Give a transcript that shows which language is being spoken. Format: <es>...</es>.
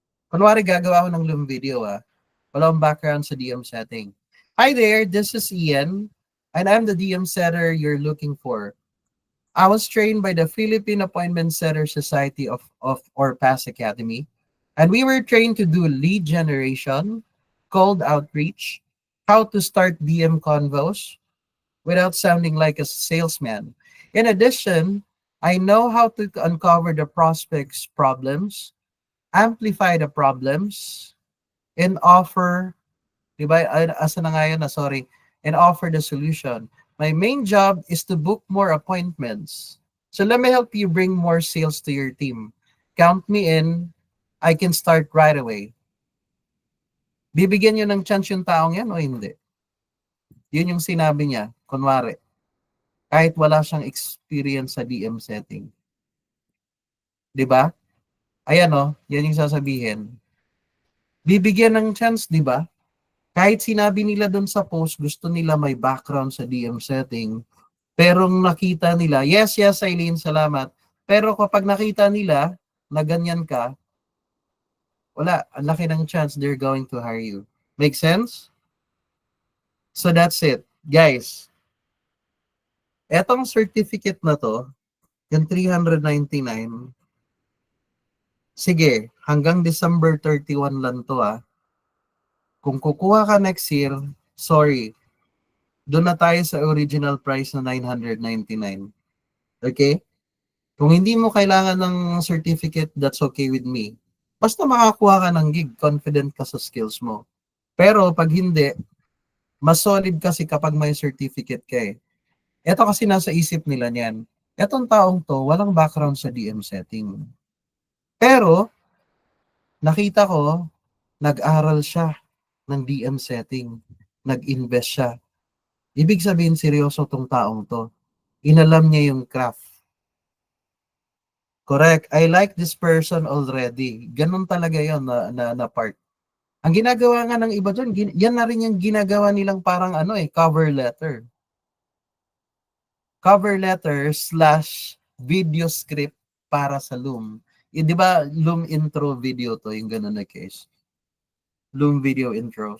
<tl>Kunwari gagawa ako ng Loom video Wala akong background sa DM setting.</tl> <en>Hi there, this is Ian, and I'm the DM setter you're looking for. I was trained by the Philippine Appointment Setter Society of or PAS Academy, and we were trained to do lead generation, cold outreach, how to start DM convos without sounding like a salesman. In addition, I know how to uncover the prospect's problems, amplify the problems, and offer,</en> <tl>di ba, asa na nga yun</tl> <en>sorry, and offer the solution. My main job is to book more appointments. So let me help you bring more sales to your team. Count me in. I can start right away.</en> <tl>Bibigyan nyo ng chance yung taong yan o hindi? Yun yung sinabi niya, kunwari, kahit wala siyang experience sa DM setting. 'Di ba? Ayan o, yan yung sasabihin. Bibigyan ng chance, 'di ba? Kahit sinabi nila doon sa post, gusto nila may background sa DM setting, pero nakita nila, yes, yes, Eileen, salamat. Pero kapag nakita nila na ganyan ka, wala, ang laki ng chance</tl> <en>they're going to hire you. Make sense? So that's it.</en> <tl>Guys, etong certificate na to, yung 399, sige, hanggang December 31 lang to ah. Kung kukuha ka next year, sorry, doon na tayo sa original price na 999. Okay? Kung hindi mo kailangan ng certificate,</tl> <en>that's okay with me.</en> <tl>Basta makakuha ka ng gig, confident ka sa skills mo. Pero pag hindi, mas solid kasi kapag may certificate ka eh. Ito kasi nasa isip nila niyan. Etong taong to, walang background sa DM setting. Pero, nakita ko, nag-aral siya ng DM setting. Nag-invest siya. Ibig sabihin, seryoso tong taong to. Inalam niya yung craft.</tl> <en>Correct. I like this person already.</en> <tl>Ganun talaga yon na part. Ang ginagawa nga ng iba dyan, yan na rin yung ginagawa nilang parang cover letter.</tl> <en>Cover letter slash video script para sa Loom.</en> <tl>Di ba Loom intro video to, yung ganun na case. Loom video intro.</tl>